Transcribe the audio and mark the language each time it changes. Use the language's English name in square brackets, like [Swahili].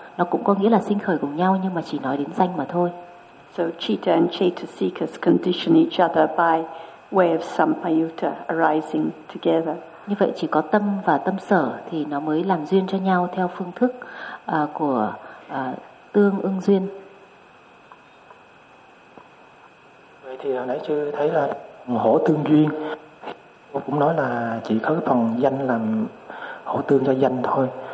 [Vietnamese] Nó cũng có nghĩa là sinh khởi cùng nhau, nhưng mà chỉ nói đến danh mà thôi. [English] So citta and chetasikas condition each other by way of sampayutta arising together. [Vietnamese] Như vậy chỉ có tâm và tâm sở thì nó mới làm duyên cho nhau theo phương thức của tương ưng duyên. Vậy thì hồi nãy chưa thấy là hổ tương duyên. Cô cũng nói là chỉ có phần danh làm hổ tương cho danh thôi.